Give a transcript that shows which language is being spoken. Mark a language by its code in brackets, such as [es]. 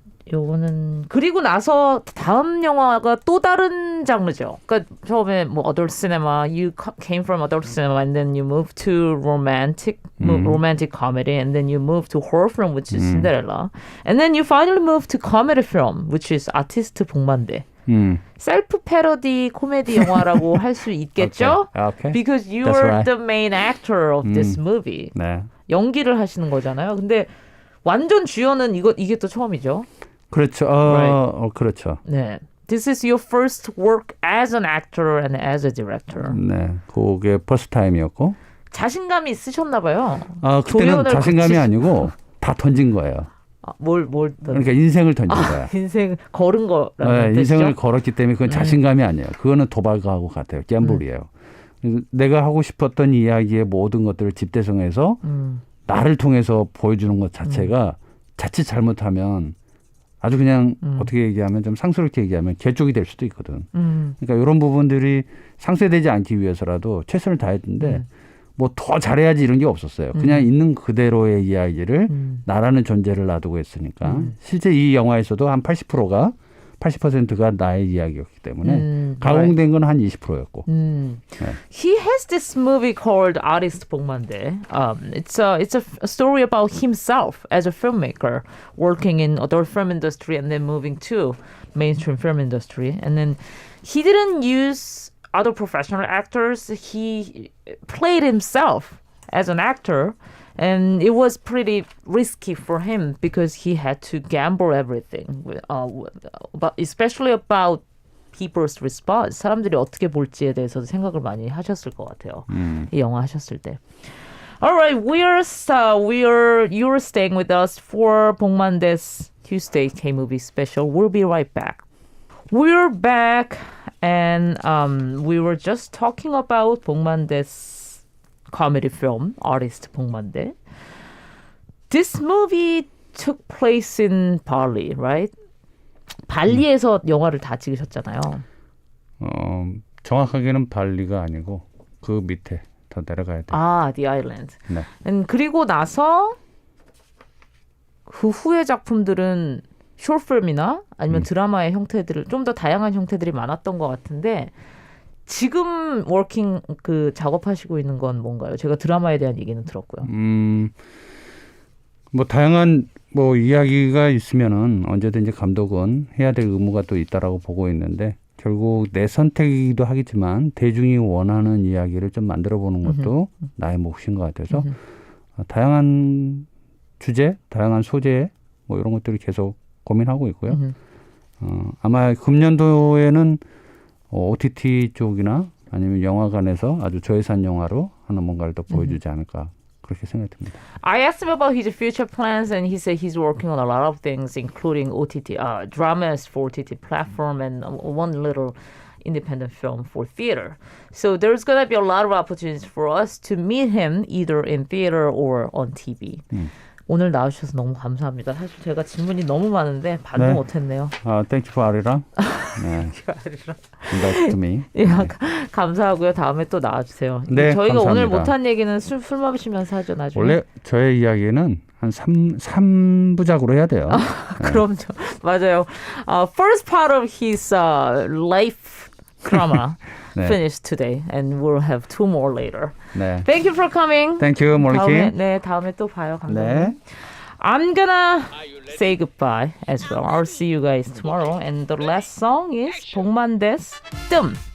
[ko] 요거는 그리고 나서 다음 영화가 또 다른 장르죠. 그러니까 처음에 [en] adult cinema, you came from adult cinema, and then you moved to romantic comedy, and then you moved to horror film, which is Cinderella, and then you finally moved to comedy film, which is 아티스트 복만대. [ko] 셀프 패러디 코미디 영화라고 할 수 있겠죠? [en] Okay. Because you are the main actor of this movie. 네. 연기를 하시는 거잖아요. 근데 완전 주연은 이게 또 처음이죠. 그렇죠. 그렇죠. 네. [ko] This is your first work as an actor and as a director. 네. 그게 [en] first time [ko] 이었고. 자신감이 있으셨나 봐요. 그때는 자신감이 아니고 다 던진 거예요. 뭘 그러니까 인생을 던진 거야. 인생 걸은 거라는 뜻이죠? 인생을 걸었기 때문에 그건 자신감이 아니에요. 그거는 도박하고 같아요. 갬블이에요. 내가 하고 싶었던 이야기의 모든 것들을 집대성해서 나를 통해서 보여주는 것 자체가 자칫 잘못하면 아주 그냥 어떻게 얘기하면 좀 상스럽게 얘기하면 개쪽이 될 수도 있거든. 그러니까 이런 부분들이 상쇄되지 않기 위해서라도 최선을 다했는데 뭐 더 잘해야지 이런 게 없었어요. 그냥 있는 그대로의 이야기를 나라는 존재를 놔두고 했으니까 실제 이 영화에서도 한 80%가 80%가 나의 이야기였기 때문에 가공된 건 한 20%였고. [en] He has this movie called Artist 복만대. It's a story about himself as a filmmaker working in adult film industry and then moving to mainstream film industry. And then he didn't use other professional actors. He played himself as an actor. And it was pretty risky for him because he had to gamble everything, but especially about people's response. [ko] 사람들이 어떻게 볼지에 대해서도 생각을 많이 하셨을 것 같아요. 이 영화 하셨을 때. [en] Alright, you're staying with us for 복만대's Tuesday K-movie special. We'll be right back. We're back, and we were just talking about 복만대's comedy film, Artist 복만대. This movie took place in Bali, right? [ko] 발리에서 영화를 다 찍으셨잖아요. 정확하게는 발리가 아니고 그 밑에 더 내려가야 돼요. [en] 아, The Island. [ko] 네. 그리고 나서 그 후의 작품들은 숏필름이나 아니면 드라마의 형태들을 좀 더 다양한 형태들이 많았던 것 같은데 지금 워킹 그 작업하시고 있는 건 뭔가요? 제가 드라마에 대한 얘기는 들었고요. 뭐 다양한 뭐 이야기가 있으면은 언제든지 감독은 해야 될 의무가 또 있다라고 보고 있는데 결국 내 선택이기도 하겠지만 대중이 원하는 이야기를 좀 만들어 보는 것도 나의 몫인 것 같아서 다양한 주제, 다양한 소재 뭐 이런 것들을 계속 고민하고 있고요. 아마 금년도에는 OTT 쪽이나 아니면 영화관에서 아주 저예산 영화로 하는 뭔가를 더 보여주지 않을까 그렇게 생각됩니다. [en] I asked him about his future plans and he said he's working on a lot of things including OTT, dramas for OTT platform and one little independent film for theater. So there's going to be a lot of opportunities for us to meet him either in theater or on TV. [ko] 오늘 나와주셔서 너무 감사합니다. 사실 제가 질문이 너무 많은데 반응 못했네요. [en] Thank you for 아리랑. 네. Invite to me. [ko] 예, 감사하고요. 다음에 또 나와주세요. 네, 저희가 감사합니다. 오늘 못한 얘기는 술 마시면서 하죠. 나중에. 원래 저의 이야기는 한 3부작으로 해야 돼요. 그럼요. 맞아요. [en] First part of his life drama [ko] 네. [en] finished today and we'll have 2 more later. [ko] 네. [en] Thank you for coming. Thank you, 몰리킴. [ko] 다음에 또 봐요. 감사합니다. 네. [en] I'm gonna say goodbye as well. I'll see you guys tomorrow. And the last song is 복만대's 뜸.